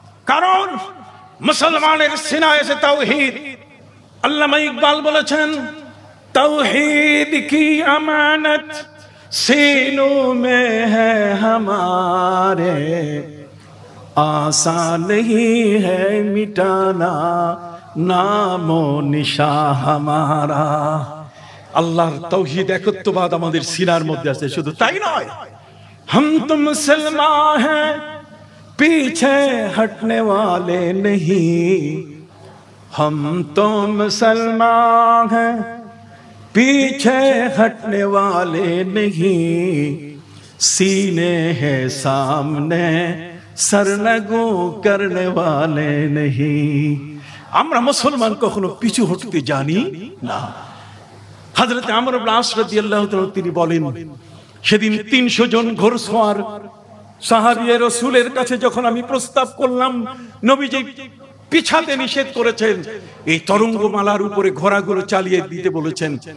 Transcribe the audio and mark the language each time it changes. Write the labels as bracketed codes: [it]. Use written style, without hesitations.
[bn] কারণ মুসলমানের সিনায় এসে তাওহীদ, আল্লামা ইকবাল বলেছেন, [hi] তাওহীদ কি আমানত सीनों में है हमारे, आसान नहीं है मिटाना नामो निशा हमारा। [bn] আল্লাহর তাওহীদ একত্ববাদ আমাদের সিনার মধ্যে আছে। শুধু তাই নয়, [hi] हम तो मुसलमान हैं पीछे हटने वाले नहीं, हम तो मुसलमान हैं पीछे हटने वाले नहीं, सीने हैं सामने सरनगू करने वाले नहीं। [bn] আমরা মুসলমান কখনো পিছু হটতে জানি না। হযরত আমর ইবনে আস রাদিয়াল্লাহু তাআলা তিনি বলেন, সেদিন ৩০০ জন ঘোড়সওয়ার সাহাবী রাসূলের কাছে যখন আমি প্রস্তাব করলাম, নবীজি পিছাতে নিষেধ করেছেন, এই তরঙ্গমালার উপরে ঘোড়াগুলো চালিয়ে দিতে বলেছেন।